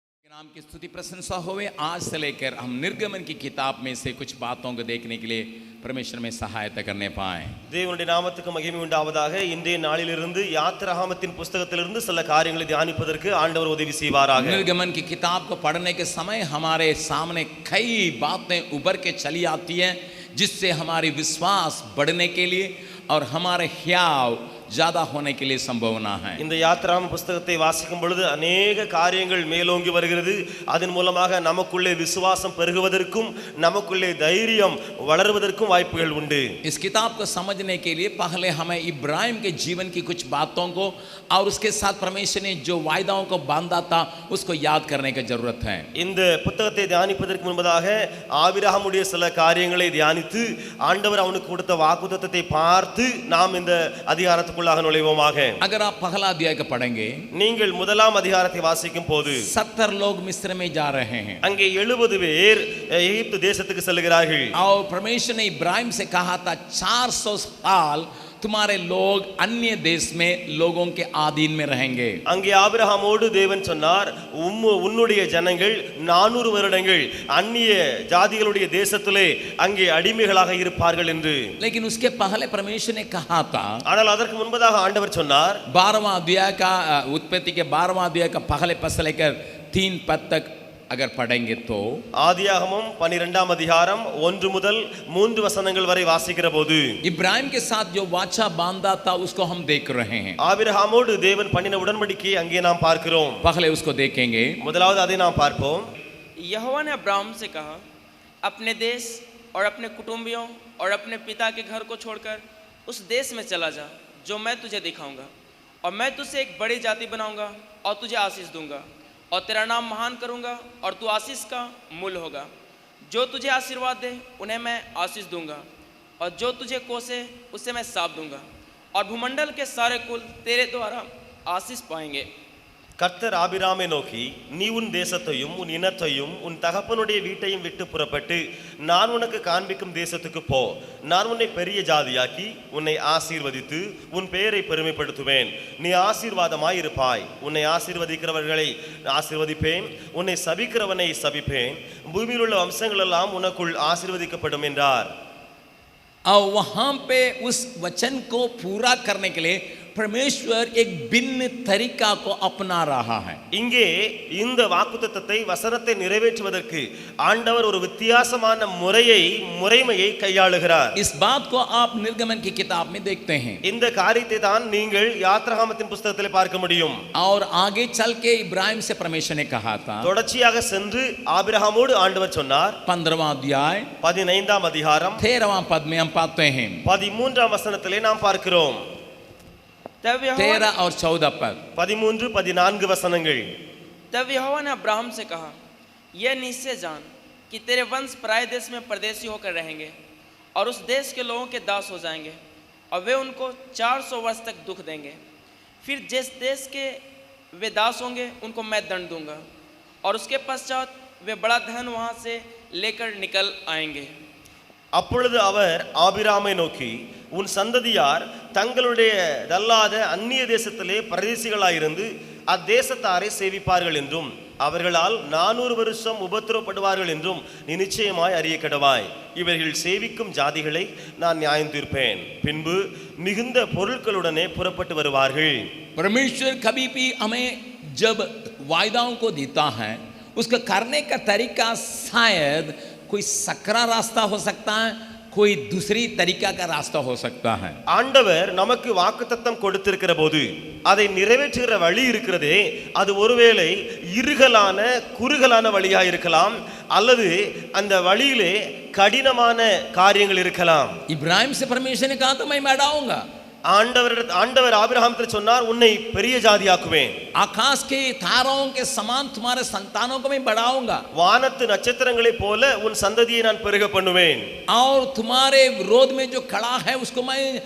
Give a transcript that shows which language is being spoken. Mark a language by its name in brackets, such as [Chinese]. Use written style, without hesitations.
[Hindi] नाम की स्तुति प्रशंसा होवे। आज से लेकर हम निर्गमन की किताब में से कुछ बातों को देखने के लिए परमेश्वर में सहायता करने पाए। [Tamil] தேவனுடைய நாமத்துக்கு மகிமை உண்டாவதாக. இன்றைய நாளிலிருந்து யாத்திராகமத்தின் புத்தகத்திலிருந்து சில காரியங்களை தியானிப்பதற்கு ஆண்டவர் உதவி செய்வாராக. [Hindi] निर्गमन की किताब को पढ़ने के समय हमारे सामने कई बातें उभर के चली आती हैं, जिससे हमारी विश्वास बढ़ने के लिए और हमारे ख्याल ज्यादा होने के लिए संभावना है। [Tamil] இந்த யாத்திராகம புத்தகத்தை வாசிக்கும் பொழுது [Hindi] अनेक [Tamil] காரியங்கள் மேலோங்கி வருகிறது. அதன் மூலமாக நமக்குள்ளே விசுவாசம் பெருகுவதற்கும் நமக்குள்ளே தைரியம் வளருவதற்கும் வாய்ப்புகள் உண்டு. [Hindi] इस किताब को समझने के लिए पहले हमें इब्राहिम के जीवन की कुछ बातों को और उसके साथ परमेश्वर ने जो वायदाओं को बांधा था उसको याद करने की जरूरत है। [Tamil] இந்த புத்தகத்தை தியானிப்பதற்கு முன்பதாக ஆபிரகாமுடைய சில காரியங்களை தியானித்து ஆண்டவர் அவனுக்கு கொடுத்த வாக்குத்தத்தத்தை பார்த்து நாம் இந்த அதிகாரத்துக்குள்ளாக நுழைவோமாக. [Hindi] अगर आप पहला अध्याय को पढ़ेंगे, [Tamil] நீங்கள் முதலாம் அதிகாரத்தை வாசிக்கும் போது [Hindi] 70 लोग मिस्र में जा रहे हैं [Tamil] அங்கே 70 பேர் எகிப்து தேசத்துக்கு செல்கிறார்கள். [Hindi] और परमेश्वर ने इब्राहिम से कहा था 400 साल तुम्हारे लोग अन्य देश में लोगों के अधीन में रहेंगे. [Tamil] அங்கே ஆபிரகாமோடு தேவன் சொன்னார், உன்னுடைய ஜனங்கள் 400 வருடங்கள் அந்நிய ஜாதிகளுடைய தேசத்திலே அங்கே அடிமைகளாக இருப்பார்கள் என்று. [Hindi] लेकिन उसके पहले परमेश्वर ने कहा था, [Tamil] ஆனால் அதற்கு முன்பதாக ஆண்டவர் சொன்னார், [Hindi] 12वां अध्याय का उत्पत्ति के 12वां अध्याय का पहले पद से लेकर 3 पद तक अगर पढ़ेंगे तो [Tamil] ஆதியாகமம் 12ஆம் அதிகாரம் 1 முதல் 3 வசனங்கள் வரை வாசிக்கிற போது [Hindi] इब्राहिम के साथ जो वाचा बांधा था उसको हम देख रहे हैं. [Tamil] ஆபிரகாமோடு தேவன் பண்ணின உடன்படிக்கையை அங்கே நாம் பார்க்கிறோம். [Hindi] पहले उसको देखेंगे. [Tamil] முதலாவது அதை நாம் பார்ப்போம். [Hindi] यहोवा ने अब्राहम से कहा, अपने देश और अपने कुटुंबियों और अपने पिता के घर को छोड़कर उस देश में चला जा जो मैं तुझे दिखाऊंगा, और मैं तुझसे एक बड़ी जाति बनाऊंगा और तुझे आशीष दूंगा और तेरा नाम महान करूंगा और तू आशीष का मूल होगा. जो तुझे आशीर्वाद दे उन्हें मैं आशीष दूंगा, और जो तुझे कोसे उससे मैं साप दूंगा, और भूमंडल के सारे कुल तेरे द्वारा आशीष पाएंगे. [Tamil] கர்த்தர் ஆபிராமை நோக்கி, நீ உன் தேசத்தையும் உன் இனத்தையும் உன் தகப்பனுடைய வீட்டையும் விட்டு புறப்பட்டு நான் உனக்கு காண்பிக்கும் தேசத்துக்கு போ. நான் உன்னை பெரிய ஜாதியாக்கி உன்னை ஆசீர்வதித்து உன் பெயரை பெருமைப்படுத்துவேன். நீ ஆசீர்வாதமாய் இருப்பாய். உன்னை ஆசீர்வதிக்கிறவர்களை ஆசீர்வதிப்பேன், உன்னை சபிக்கிறவனை சபிப்பேன். பூமியில் உள்ள வம்சங்கள் எல்லாம் உனக்குள் ஆசீர்வதிக்கப்படும் என்றார். [Hindi] और वहां पे उस वचन को पूरा करने के लिए परमेश्वर एक भिन्न तरीका को अपना रहा है. [Tamil] இங்கே இந்த வாக்குத்தத்தத்தை வசனத்தை நிறைவேற்றுவதற்கு ஆண்டவர் ஒரு வித்தியாசமான முறைமையை கையாளுகிறார். [Hindi] इस बात को आप निर्गमन की किताब में देखते हैं. [Tamil] இந்த காரியத்தை தான் நீங்கள் யாத்திராகமத்தின் புத்தகத்தில் பார்க்க முடியும். [Hindi] और आगे चल के इब्राहिम से परमेश्वर ने कहा था, [Tamil] தொடர்ச்சியாக சென்று ஆபிரகாமோடு ஆண்டவர் சொன்னார். [Hindi] 15वां अध्याय [Tamil] 15ஆம் அதிகாரம் [Hindi] 13वां पद में हम पाते हैं. [Tamil] 13ஆம் வசனத்திலே நாம் பார்க்கிறோம். [Hindi] 13 और 14 पद. [Tamil] 13 14 वसनங்கள். [Hindi] तब यहोवा ने अब्राहम से कहा, यह निश्चय जान कि तेरे वंश पराये देश में परदेशी होकर रहेंगे और उस देश के लोगों के दास हो जाएंगे, और वे उनको 400 वर्ष तक दुख देंगे. फिर जिस देश के वे दास होंगे उनको मैं दंड दूंगा, और उसके पश्चात वे बड़ा धन वहाँ से लेकर निकल आएंगे. [Tamil] அப்பொழுது அவர் ஆபிராமை நோக்கி, உன் சந்ததியார் தங்களுடையதல்லாத அந்நிய தேசத்திலே பரதேசிகளாயிருந்து அத்தேசத்தாரை சேவிப்பார்கள் என்றும் அவர்களால் 400 வருஷம் உபத்திரவப்படுவார்கள் என்றும் நீ நிச்சயமாய் அறிய கடவாய். இவர்கள் சேவிக்கும் ஜாதிகளை நான் நியாயம் தீர்ப்பேன். பின்பு மிகுந்த பொருட்களுடனே புறப்பட்டு வருவார்கள். [Hindi] परमेश्वर कभी भी हमें जब वायदाओं को देता है उसका करने का तरीका शायद कोई सकरा रास्ता हो सकता है, कोई दूसरी तरीका का रास्ता हो सकता है. [Tamil] ஆண்டவர் நமக்கு வாக்குத்தத்தம் கொடுத்திருக்கிற போது அதை நிறைவேற்றுகிற வழி இருக்கிறதே, அது ஒருவேளை இறுகலான குறுகலான வழியா இருக்கலாம், அல்லது அந்த வழியிலே கடினமான காரியங்கள் இருக்கலாம். [Hindi] इब्राहिम से परमेश्वर ने कहा था मैं बढ़ाऊंगा. [Tamil] ஆண்டவர் ஆபிரகாமிடத்தில் சொன்னார், உன்னை பெரிய ஜாதியாக்குவேன். [Hindi] आकाश के तारों के समान तुम्हारे संतानों को मैं बढ़ाऊंगा. [Tamil] வானத்து நட்சத்திரங்களைப் போல உன் சந்ததியை நான் பெருக பண்ணுவேன். [Hindi] और तुम्हारे विरोध में जो खड़ा है उसको मैं